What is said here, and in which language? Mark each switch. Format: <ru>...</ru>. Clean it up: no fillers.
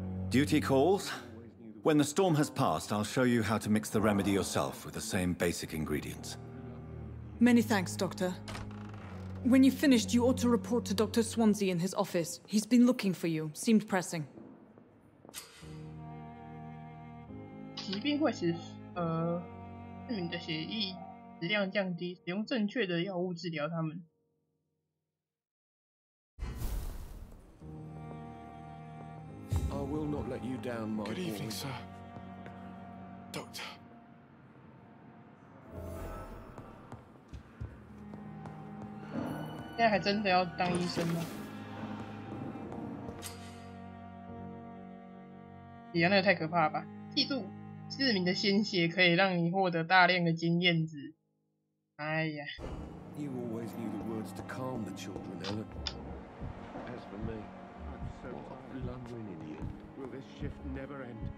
<en>Duty calls. When the storm has passed, I'll show you how to mix the remedy yourself with the same basic ingredients. Many thanks, Doctor. When you've finished, you ought to report to Dr. Swansea in his office. He's been looking for you. Seemed pressing.</en> <zh>疾病会使市民的血液质量降低，使用正确的药物治疗他们。</zh> <en>I will not let you down, my Good boy. evening, sir. Doctor.</en> <zh>现在还真的要当医生吗？你那个太可怕了吧！记住，市民的鲜血可以让你获得大量的经验值。哎呀！</zh> <en>You always knew the words to calm the children, Ellen. As for me, I'm so blundering idiot. Will this shift never end?</en>